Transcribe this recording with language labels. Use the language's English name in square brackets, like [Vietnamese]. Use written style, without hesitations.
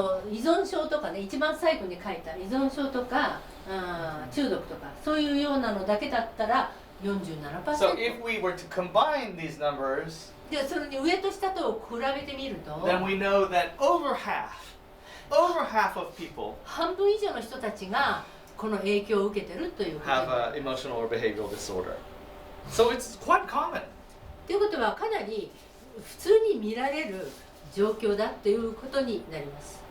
[Japanese] 依存症とかね、一番最後に書いた依存症とか中毒とかそういうようなのだけだったら 47%。 [English] So if we were to combine these numbers, [Japanese] で、それに上と下とを比べてみると [English] then we know that over half of people [Japanese] 半分以上の人たちがこの影響を受けてるということ [English] have emotional or behavioral disorder. So it's quite common. [Japanese] ということはかなり普通に見られる状況だということになります。